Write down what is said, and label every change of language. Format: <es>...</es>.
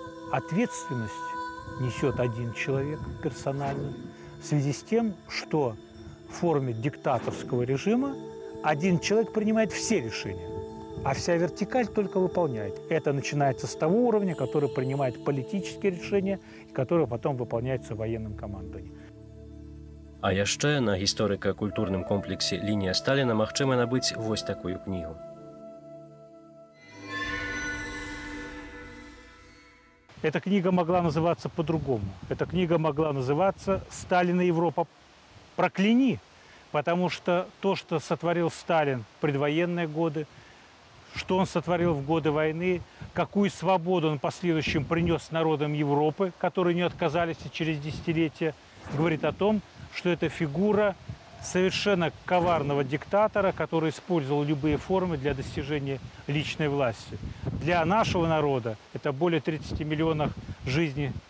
<ru>Ответственность несет один человек персонально в связи с тем, что в форме диктаторского режима один человек принимает все решения, а вся вертикаль только выполняет. Это начинается с того уровня, который принимает политические решения, и которые потом выполняются военным командованием.</ru> <be>А яшчэ на гісторыка-культурным комплексе «Лінія Сталіна» магчыма набыць вось такую кнігу.</be> <ru>Эта книга могла называться по-другому. Эта книга могла называться «Сталин и Европа, прокляни», потому что то, что сотворил Сталин в предвоенные годы, что он сотворил в годы войны, какую свободу он в последующем принес народам Европы, которые не отказались и через десятилетия, говорит о том, что это фигура совершенно коварного диктатора, который использовал любые формы для достижения личной власти. Для нашего народа это более 30 миллионов жизней</ru>